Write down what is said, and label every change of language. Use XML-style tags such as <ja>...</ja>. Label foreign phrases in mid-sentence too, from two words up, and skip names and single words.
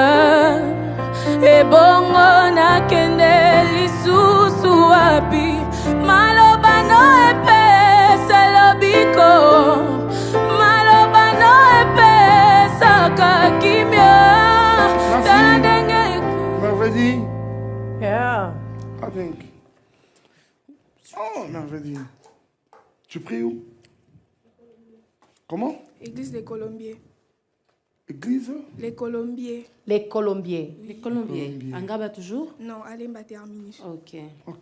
<ln>ebongo nakende lisusu wapi maloba no epesa lobiko maloba no epesa kakimya tala ndenge</ln> <fr>Merveille.</fr> <en>Yeah. I think.</en> <fr>Oh, merveille. Tu pries où? Comment? Église des Colombiers. Église? Les Colombiers. Les Colombiers. Les Colombiens. Angaba toujours? Non, Alemba Terminus. Ok. Ok.</fr>